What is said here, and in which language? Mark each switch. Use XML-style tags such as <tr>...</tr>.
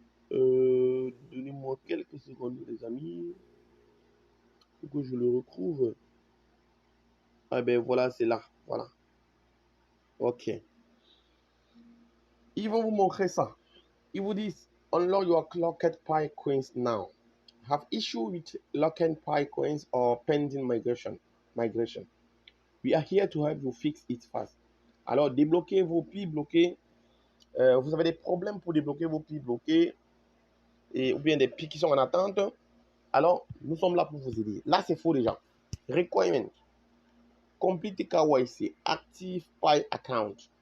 <fr>Donnez-moi quelques secondes, les amis. Pour que je le retrouve. Ah ben voilà, c'est là. Voilà. Ok. Ils vont vous montrer ça. Ils vous disent,</fr> <en>unlock your Locked Pi coins now. Have issue with Locked Pi coins or pending migration. We are here to help you fix it fast.</en> <fr>Alors, débloquez vos pi bloqués. Vous avez des problèmes pour débloquer vos pi bloqués ou bien des pi qui sont en attente. Alors, nous sommes là pour vous aider. Là, c'est faux déjà.</fr> <en>Requirement. Complete KYC. Active Pi account.</en>